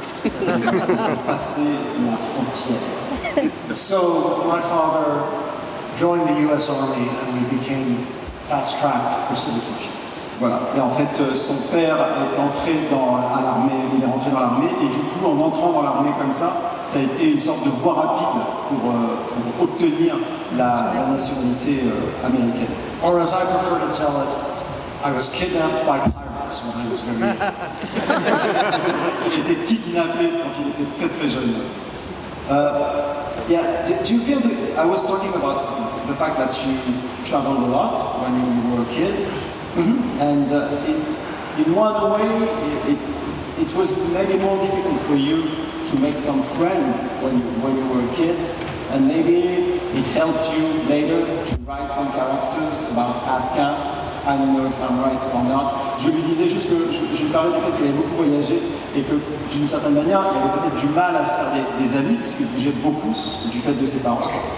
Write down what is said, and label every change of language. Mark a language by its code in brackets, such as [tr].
[fr] Ils ont passé la frontière. [en] So my father joined the U.S. Army and we became fast-tracked for citizenship. [fr] Voilà. Et en fait, son père est entré à l'armée, il est rentré dans l'armée, et du coup, en entrant dans l'armée comme ça a été une sorte de voie rapide pour obtenir la nationalité américaine. [en] Or as I prefer to tell it, I was kidnapped by pirates when I was very young. [fr] Il était kidnappé quand il était très très jeune. [en] Yeah, do you feel that I was talking about the fact that you traveled a lot when you were a kid? And in one way, it was maybe more difficult for you to make some friends when you were a kid, and maybe it helped you later to write some characters about Outcast. I don't know if I'm right or not. [fr] Je lui disais juste que je lui parlais du fait qu'il avait beaucoup voyagé et que d'une certaine manière, il avait peut-être du mal à se faire des amis puisqu'il bougeait beaucoup du fait de ses parents.